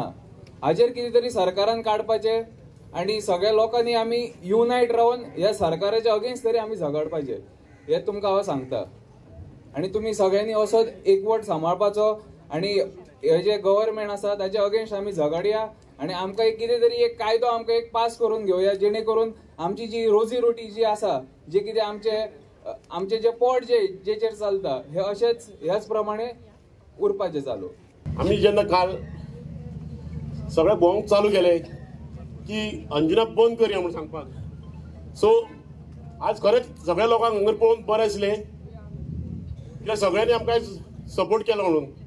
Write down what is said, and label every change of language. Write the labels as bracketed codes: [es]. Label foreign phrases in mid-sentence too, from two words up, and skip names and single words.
[kok] हाचेर कितें तरी सरकारान काडपाचें आनी सगळ्या लोकांनी आमी युनायट रावन ह्या सरकाराच्या अगेन्स्ट तरी आमी झगडपाचें, हें तुमकां हांव सांगता. आनी तुमी सगळ्यांनी असो एकवट सांबाळपाचो आनी हे जे गव्हर्मेंट आसा ताच्या अगेन्स्ट आमी झगडया आनी आमकां एक कितें तरी एक कायदो आमकां एक पास करून घेवया, जेणे करून आमची जी रोजी रोटी जी आसा, जे कितें आमचे जे पोट जेचेर चलता हे अशेंच ह्याच प्रमाणे उरपाचें चालू. आमी जेन्ना काल सगळे भोंवंक चालू केले की अंजुना बंद करया म्हणून सांगपाक, सो आज खरेंच सगळ्या लोकांक हांगर पळोवन बरें दिसलें कित्याक सगळ्यांनी आमकां सपोर्ट केलो म्हणून.